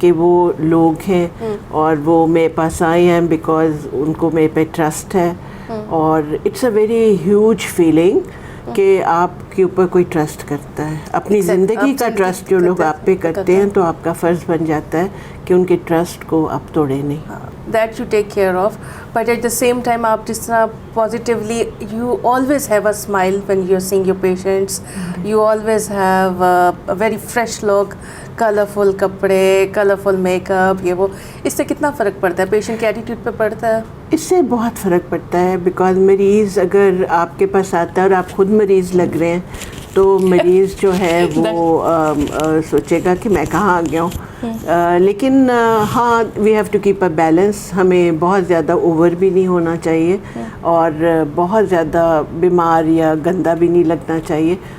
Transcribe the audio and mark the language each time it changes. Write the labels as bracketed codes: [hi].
[hi] कि वो लोग हैं और वो मेरे पास आए हैं बिकॉज उनको मेरे पे ट्रस्ट है। और [en] it's a very huge feeling [hi] कि आपके ऊपर कोई ट्रस्ट करता है। अपनी ज़िंदगी का ट्रस्ट जो लोग आप पे करते हैं, तो आपका फ़र्ज़ बन जाता है कि उनके ट्रस्ट को आप तोड़े नहीं। [en] That you take care of, but at the same time [hi] आप जिस तरह [en] positively, you always have a smile when you're seeing your patients. You always have a very fresh look, [hi] colourful कपड़े, कलरफुल मेकअप, ये वो। इससे कितना फ़र्क पड़ता है? पेशेंट के एटीट्यूड पे पड़ता है? इससे बहुत फ़र्क पड़ता है, बिकॉज मरीज़ अगर आपके पास आता है और आप खुद मरीज़ लग रहे हैं, तो मरीज़ जो है वो सोचेगा कि मैं कहाँ आ गया हूँ। लेकिन हाँ, [en] We have to keep a balance. [hi] हमें बहुत ज़्यादा ओवर भी नहीं होना चाहिए और बहुत ज़्यादा बीमार या गंदा भी नहीं लगना चाहिए।